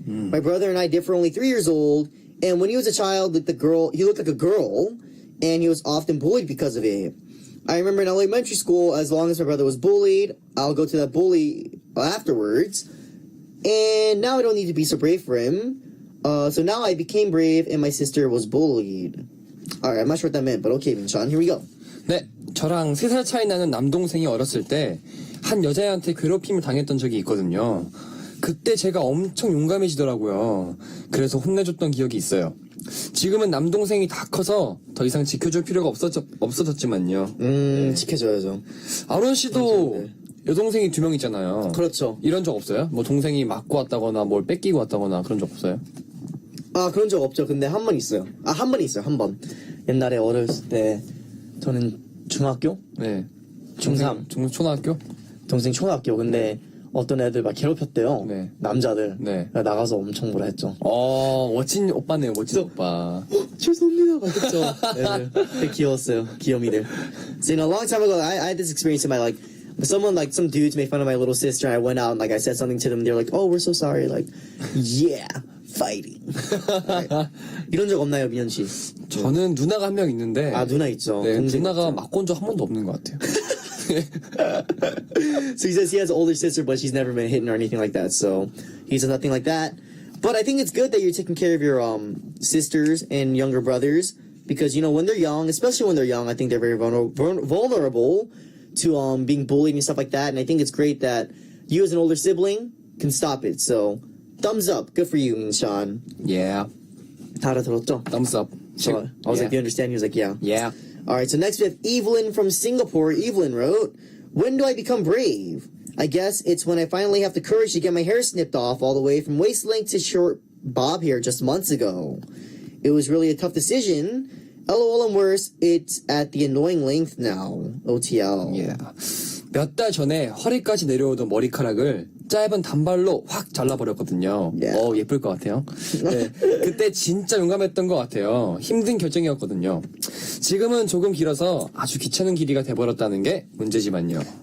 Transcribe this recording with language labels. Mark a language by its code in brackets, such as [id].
[en] My brother and I differ only 3 years old, and when he was a child, he looked like a girl, and he was often bullied because of it. I remember in elementary school, as long as my brother was bullied, I'll go to that bully afterwards, and now I don't need to be so brave for him. So now I became brave, and my sister was bullied. Alright, I'm not sure what that meant, but okay, Minhyun, here we go. [ko] 네, 저랑 3살 차이 나는 남동생이 어렸을 때 한 여자애한테 괴롭힘을 당했던 적이 있거든요. 그때 제가 엄청 용감해지더라고요. 그래서 혼내줬던 기억이 있어요. 지금은 남동생이 다 커서 더 이상 지켜줄 필요가 없어졌지만요. 지켜줘야죠. 아론 씨도 여동생이 2명 있잖아요. 그렇죠. 이런 적 없어요? 뭐 동생이 맞고 왔다거나 뭘 뺏기고 왔다거나 그런 적 없어요? 아, 그런 적 없죠. 근데 한 번 있어요. 한 번 있어요, 한 번. 옛날에 어렸을 때, 저는 중학교? 네. 중3. 초등학교? 동생 초등학교. 근데 어떤 애들 막 괴롭혔대요. 네. 남자들. 네. 나가서 엄청 뭐라 했죠. 멋진 오빠네요, 멋진 오빠. 죄송합니다. 그랬죠. 네, 되게 귀여웠어요. 귀요미들. [en] So, a long time ago, I had this experience in my, some dudes made fun of my little sister, and I went out and, I said something to them. They're like, oh, we're so sorry. Yeah, fighting. Right. [ko] 이런 적 없나요, 민현 씨? 저는 누나가 한 명 있는데. 아, 누나 있죠. 네, 누나가 맞고 온 적 한 번도 없는 것 같아요. [en] So he says he has an older sister, but she's never been hitting or anything like that. So he says nothing like that. But I think it's good that you're taking care of your sisters and younger brothers because when they're young, especially when they're young, I think they're very vulnerable to being bullied and stuff like that. And I think it's great that you as an older sibling can stop it. So thumbs up, good for you, Minhyun. Yeah. [ko] 다 알아들었죠? [en] Thumbs up. So I was like, do you understand? He was like, yeah. Yeah. Alright, so next we have Evelyn from Singapore. Evelyn wrote, when do I become brave? I guess it's when I finally have the courage to get my hair snipped off all the way from waist length to short bob hair just months ago. It was really a tough decision. LOL and worse, it's at the annoying length now. OTL. Yeah. [ko] 몇 달 전에 허리까지 내려오던 머리카락을 짧은 단발로 확 잘라버렸거든요. [en] Yeah. [ko] 예쁠 것 같아요. 네, 그때 진짜 용감했던 것 같아요. 힘든 결정이었거든요. 지금은 조금 길어서 아주 귀찮은 길이가 돼버렸다는 게 문제지만요.